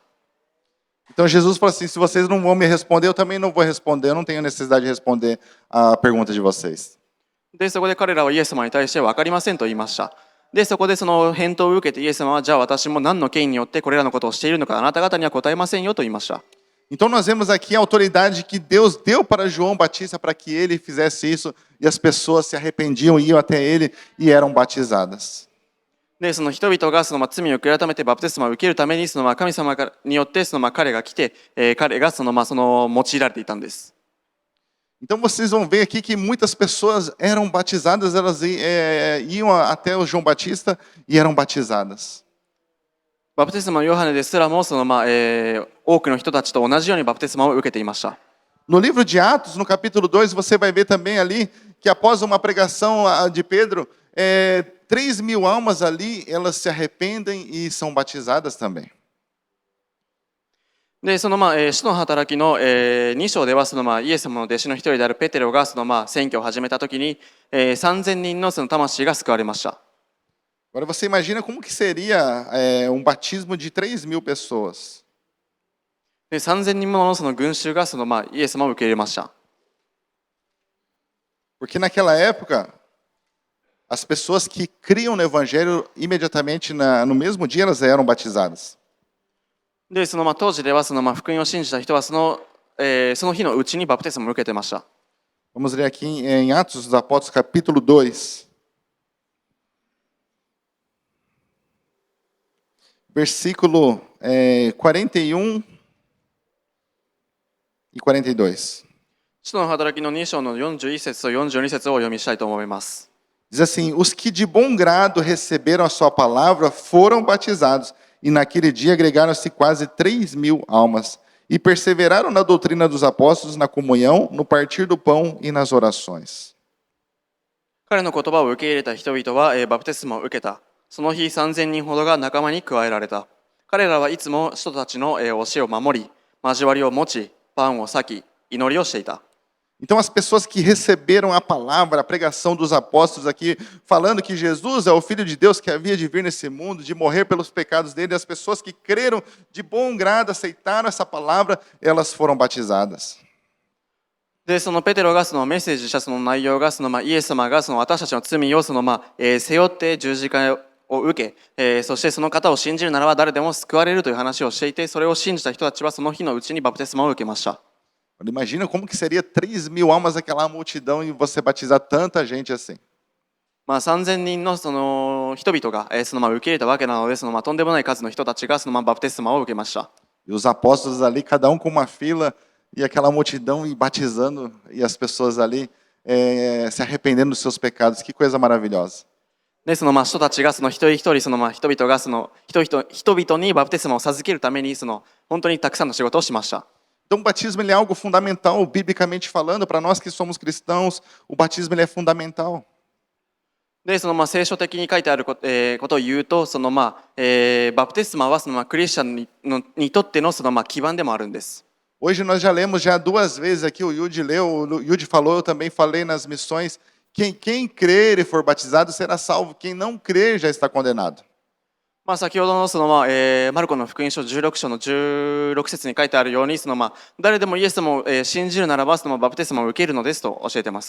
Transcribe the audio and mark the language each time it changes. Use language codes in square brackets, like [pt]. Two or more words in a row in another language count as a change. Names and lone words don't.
[pt] Então Jesus falou assim, se vocês não vão me responder, eu também não vou responder, eu não tenho necessidade de responder a pergunta de vocês. [ja] でそこで彼らはイエス様に対して分かりませんと言いました。でそこで返答を受けてイエス様は、じゃあ私も何の権威によってこれらのことをしているのかあなた方には答えませんよと言いました。 [pt] Então nós vemos aqui a autoridade que Deus deu para João Batista para que ele fizesse isso e as pessoas se arrependiam, iam até ele e eram batizadas. [ja] で人々が罪を悔い改めてバプテスマを受けるために神様によって彼が来て、彼が用いられていたんです。 [pt] Então vocês vão ver aqui que muitas pessoas eram batizadas, elas iam até o João Batista e eram batizadas. [ja] バプテスマのヨハネですらも多くの人たちと同じようにバプテスマを受けていました。 [pt] No livro de Atos, no capítulo 2, você vai ver também ali que após uma pregação de Pedro, 3.000 almas ali, elas se arrependem e são batizadas também. [ja] で使徒の働きの、2章ではイエス様の弟子の一人であるペテロが選挙を始めたときに、3,000人の魂が救われました。 [pt] Agora você imagina como que seria batismo de 3.000 pessoas. [ja] で3,000人もの群衆がイエス様を受け入れました。 [pt] Porque naquela época, as pessoas que criam no evangelho imediatamente no mesmo dia elas eram batizadas. [ja] で当時では福音を信じた人はその日のうちにバプテスマを受けてました。 [pt] Vamos ler aqui em Atos dos Apóstolos, capítulo 2. Versículo 41 e 42. [ja] 使徒の働きの2章の41節と42節をお読みしたいと思います。 [pt] Diz assim, os que de bom grado receberam a sua palavra foram batizados, e naquele dia agregaram-se quase 3.000 almas, e perseveraram na doutrina dos apóstolos, na comunhão, no partir do pão e nas orações. [ja] 彼の言葉を受け入れた人々は、バプテスマを受けた。その日3000人ほどが仲間に加えられた。彼らはいつも人たちの、教えを守り、交わりを持ち、パンを裂き、祈りをしていた。 [pt] Então, as pessoas que receberam a palavra, a pregação dos apóstolos aqui, falando que Jesus é o Filho de Deus que havia de vir nesse mundo, de morrer pelos pecados dele, as pessoas que creram de bom grado, aceitaram essa palavra, elas foram batizadas. [ja] で、そのペテロがそのメッセージしたその内容が、イエス様がその私たちの罪を背負って十字架を受け、そしてその方を信じるならば誰でも救われるという話をしていて、それを信じた人たちはその日のうちにバプテスマを受けました。 [pt] Imagina como que seria 3.000 almas aquela multidão e você batizar tanta gente assim. [ja] 3000 人のその人々が受け入れたわけなので、とんでもない数の人たちがバプテスマを受けました。 [pt] E os apóstolos ali, cada com uma fila, e aquela multidão e batizando, e as pessoas ali se arrependendo dos seus pecados. Que coisa maravilhosa. [ja] で、人たちが一人一人人々が人々にバプテスマを授けるために本当にたくさんの仕事をしました。 [pt] Então, o batismo ele é algo fundamental, biblicamente falando, para nós que somos cristãos, o batismo ele é fundamental. [ja] で、聖書的に書いてあることを言うと、バプテスマはクリスチャンにとっての基盤でもあるんです。 [pt] Hoje nós já lemos já 2 vezes aqui, o Yudi leu, o Yudi falou, eu também falei nas missões, quem crer e for batizado será salvo, quem não crer já está condenado. [ja] 先ほどのマルコの福音書16章の16節に書いてあるように誰でもイエス様を信じるならばバプテスマを受けるのですと教えています。